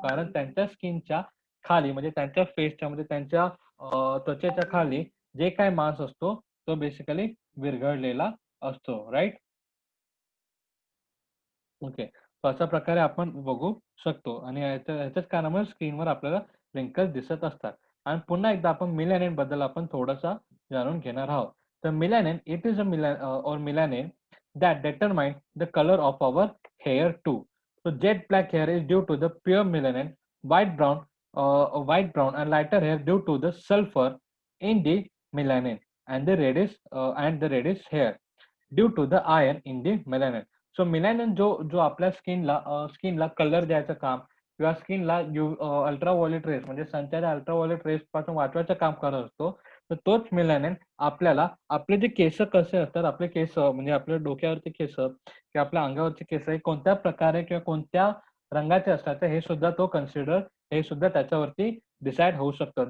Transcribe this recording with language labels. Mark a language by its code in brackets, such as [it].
[mr] कारण त्यांच्या स्किनच्या खाली म्हणजे त्यांच्या फेसच्या म्हणजे त्यांच्या त्वचेच्या खाली जे काही मांस असतो, तो बेसिकली विरघळलेला असतो. राइट? ओके. अशा प्रकारे आपण बघू शकतो आणि ह्याच्याच कारणामुळे स्क्रीनवर आपल्याला रिंकल्स दिसत असतात. आणि पुन्हा एकदा आपण मेलॅनिन बद्दल आपण थोडंसं जाणून घेणार आहोत. [en] तर melanin it is or melanin that determine the color of our hair too. So jet black hair is due to the pure melanin, white brown and lighter hair due to the sulfur in the melanin, and the reddish hair due to the iron in the melanin. [mr] So melanin जो जो आपल्या स्किनला colour द्यायचं काम किंवा स्किनला ultraviolet race म्हणजे सनच्या ultraviolet race पासून वाचवायचं काम करत असतो. तर तोच मेलानिन आपल्याला आपले जे केस कसे असतात, आपले केस म्हणजे आपल्या डोक्यावरचे केस किंवा आपल्या अंगावरचे केस हे कोणत्या प्रकारे किंवा कोणत्या रंगाचे असतात हे सुद्धा त्याच्यावरती डिसाईड होऊ शकतं.